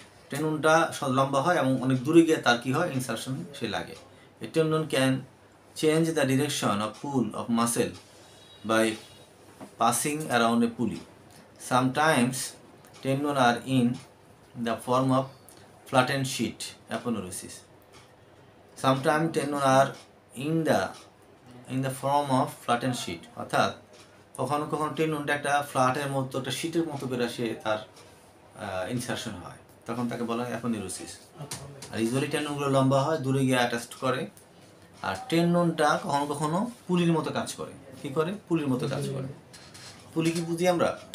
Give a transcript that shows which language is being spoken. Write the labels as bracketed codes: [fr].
[bn] টেন্ডনটা লম্বা হয় এবং অনেক দূরে গিয়ে তার কি হয়, ইনসারশন সে লাগে। [en] A tendon can change the direction of pull of muscle by passing around a pulley. Sometimes tendon are in the form of flattened sheet, aponeurosis. Sometimes tendon are in the form of flattened sheet. [bn] অর্থাৎ কখনো কখনো টেন্ডনটা একটা ফ্ল্যাটের মতো, একটা শীটের মতো বেরোসে তার ইনসারশন হয়, তখন তাকে বলা হয় অ্যাপোনিউরোসিস। আর ইউজুয়ালি টেন্ডনগুলো লম্বা হয়, দূরে গিয়ে অ্যাটাচ করে। আর টেন্ডনটা কখনো কখনো পুলির মতো কাজ করে। কী করে? পুলির মতো কাজ করে। পুলি কি বুঝি আমরা?